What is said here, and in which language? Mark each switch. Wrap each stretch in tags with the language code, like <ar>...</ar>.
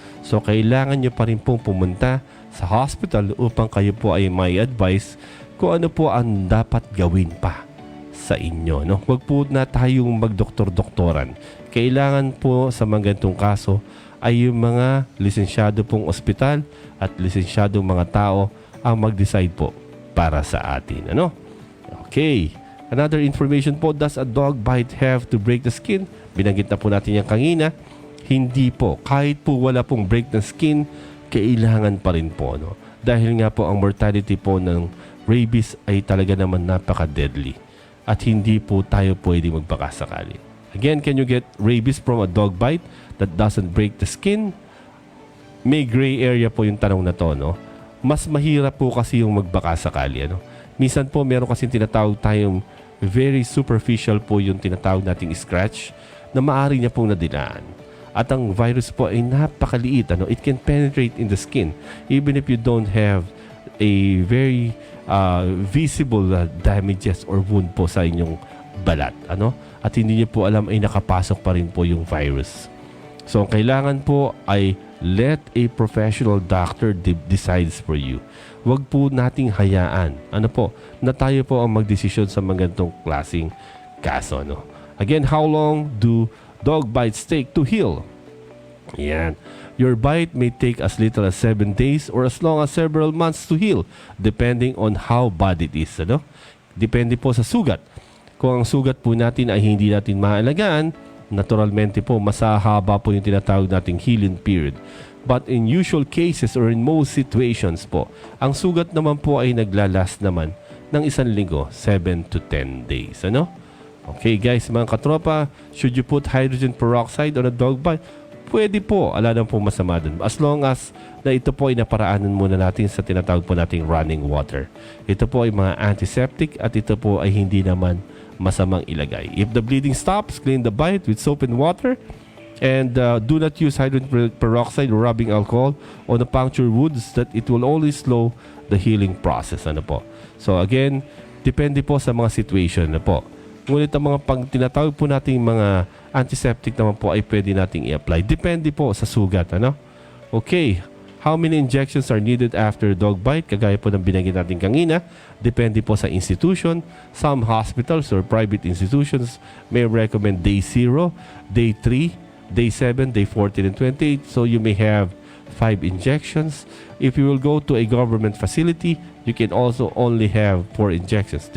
<tl>So, kailangan nyo pa rin pong pumunta sa hospital upang kayo po ay may advice kung ano po ang dapat gawin pa sa inyo. No? Huwag po na tayong magdoktor-doktoran. Kailangan po sa mga ganitong kaso ay yung mga lisensyado pong ospital at lisensyadong mga tao ang mag-decide po para sa atin. Ano? Okay.</tl> <en>Another information po, does a dog bite have to break the skin?</en> <tl>Binanggit na po natin yung kanina. Hindi po. Kahit po wala pong break ng skin, kailangan pa rin po. No? Dahil nga po ang mortality po ng rabies ay talaga naman napaka-deadly. At hindi po tayo pwede magpakasakali.</tl> <en>Again, can you get rabies from a dog bite that doesn't break the skin?</en> <tl>May gray area po yung tanong na to, no? Mas mahirap po kasi yung magbakasakali, ano? Minsan po meron kasi tinatawag tayong very superficial po yung tinatawag nating scratch na maaari niya pong nadilaan. At ang virus po ay napakaliit. Ano?</tl> <en>It can penetrate in the skin even if you don't have a very visible damages or wound po</en> <tl>sa inyong balat. Ano? At hindi niyo po alam ay nakapasok pa rin po yung virus. So ang kailangan po ay</tl> <en>let a professional doctor decides for you.</en> <tl>Huwag po nating hayaan, na tayo po ang magdesisyon sa mga ganitong klaseng kaso,</tl> <en>Again, how long do dog bites take to heal? Yan. Your bite may take as little as 7 days or as long as several months to heal, depending on how bad it is,</en> <tl>Depende po sa sugat. Kung ang sugat po natin ay hindi natin maalagaan, naturalmente po, masahaba po yung tinatawag nating healing period.</tl> <en>But in usual cases or in most situations po,</en> <tl>ang sugat naman po ay naglalast naman ng 1 linggo, 7 to 10 days.</tl> <en>Okay guys, mga katropa, should you put hydrogen peroxide on a dog bite?</en> <tl>Pwede po, ala nang po masama dun.</tl> <en>As long as</en> <tl>na ito po ay naparaanan muna natin sa tinatawag po nating running water. Ito po ay mga antiseptic at ito po ay hindi naman masamang ilagay.</tl> <en>If the bleeding stops, clean the bite with soap and water. And do not use hydrogen peroxide or rubbing alcohol on the punctured wounds that it will only slow the healing process.</en> <tl>So again, depende po sa mga situation po. Ngunit ang mga tinatawag po nating mga antiseptic naman po ay pwede nating i-apply. Depende po sa sugat. Okay.</tl> <en>How many injections are needed after dog bite?</en> <tl>Kagaya po ng binanggit natin kanina, depende po sa institution.</tl> <en>Some hospitals or private institutions may recommend day 0, day 3, day 7, day 14, and 28. So you may have 5 injections. If you will go to a government facility, you can also only have 4 injections.</en>